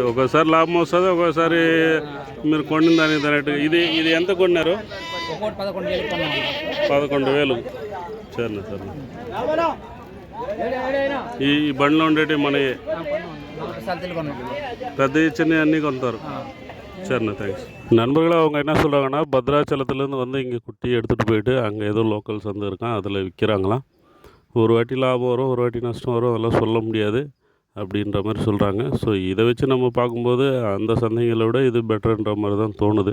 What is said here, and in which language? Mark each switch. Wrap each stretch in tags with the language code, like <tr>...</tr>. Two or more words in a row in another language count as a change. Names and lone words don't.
<te>ఒకసారి లాభం వస్తుంది, ఒకసారి మీరు కొనిన దానికి రేటు. ఇది ఎంత కొన్నారు? 11,000. సరే సరే. ఈ బండిలో ఉండేటి మన పెద్ద చిన్న అన్నీ కొంటారు.</te> <ta>சரிண்ணா, தேங்க்ஸ். நண்பர்களே, அவங்க என்ன சொல்கிறாங்கன்னா, பத்ராச்சலத்துலேருந்து வந்து இங்கே குட்டி எடுத்துகிட்டு போயிட்டு அங்கே ஏதோ லோக்கல் சந்தை இருக்கான், அதில் விற்கிறாங்களாம். ஒரு வாட்டி லாபம் வரும், ஒரு வாட்டி நஷ்டம் வரும், அதெல்லாம் சொல்ல முடியாது அப்படின்ற மாதிரி சொல்கிறாங்க. ஸோ இதை வச்சு நம்ம பார்க்கும்போது அந்த சந்தைகளை விட இது பெட்டர்ன்ற மாதிரி தான் தோணுது.</ta>